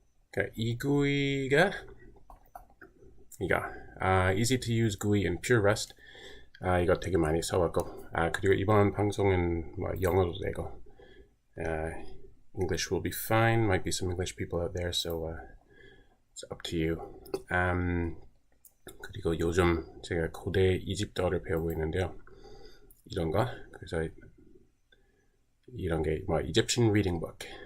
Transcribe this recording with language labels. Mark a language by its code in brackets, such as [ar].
[ko] 그러니까 이 GUI가 이거 [en] easy to use GUI in pure Rust. [ko] 이거 되게 많이 써왔고, 그리고 이번 방송은 뭐 영어도 되고, [en] English will be fine. Might be some English people out there, so it's up to you. [ko] 그리고 요즘 제가 고대 이집트어를 배우고 있는데요. 이런 거, 그래서 이런 게 뭐 Egyptian Reading Book.